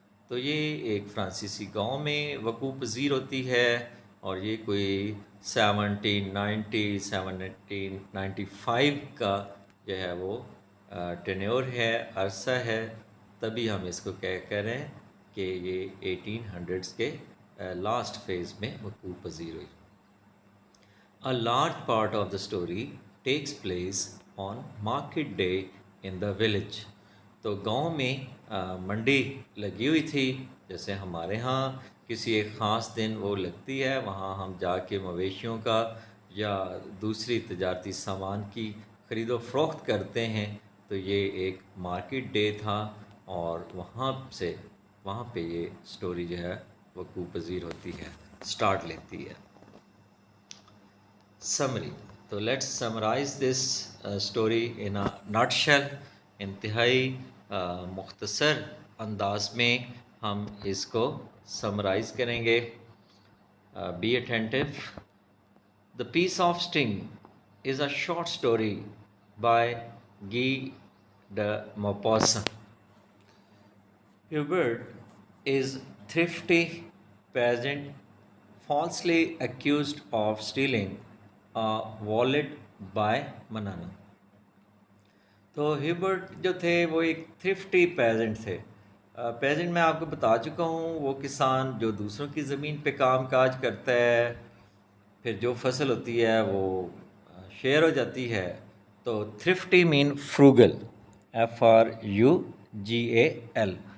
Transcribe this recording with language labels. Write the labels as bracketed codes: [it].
[ur] تو یہ ایک فرانسیسی گاؤں میں وقوع پذیر ہوتی ہے, اور یہ کوئی 1795 کا جو ہے وہ ٹینیور ہے, عرصہ ہے, تبھی ہم اس کو کہہ رہے ہیں کہ یہ 1800s کے لاسٹ فیز میں وقوع پذیر ہوئی. [en] A large part of the story takes place on market day in the village. [ur] تو گاؤں میں منڈی لگی ہوئی تھی, جیسے ہمارے ہاں کسی ایک خاص دن وہ لگتی ہے, وہاں ہم جا کے مویشیوں کا یا دوسری تجارتی سامان کی خرید و فروخت کرتے ہیں. تو یہ ایک مارکیٹ ڈے تھا, اور وہاں پہ یہ اسٹوری جو ہے وقوع پذیر ہوتی ہے, اسٹارٹ لیتی ہے. [en] Summary, تو let's summarise this story in a nutshell. [ur] انتہائی مختصر انداز میں ہم اس کو سمرائز کریں گے. [en] Be attentive. The piece of string is a short story by Guy de Maupassant. Hubert is thrifty peasant falsely accused of stealing a wallet by Manana. [ur] تو ہیوبرٹ جو تھے وہ ایک تھرفٹی پیزنٹ تھے. پیزنٹ میں آپ کو بتا چکا ہوں، وہ کسان جو دوسروں کی زمین پہ کام کاج کرتا ہے، پھر جو فصل ہوتی ہے وہ شیئر ہو جاتی ہے. [en] تو thrifty mean frugal, FRUGAL.